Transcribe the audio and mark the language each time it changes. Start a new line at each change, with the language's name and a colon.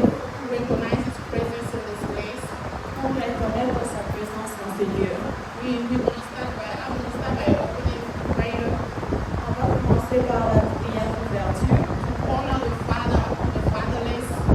English: to recognize His presence in this place.
French: pour reconnaître sa présence dans ce lieu.
English: I'm going to start by opening prayer.
French: On va commencer par la prière d'ouverture.
English: Honor the Father, the fatherless,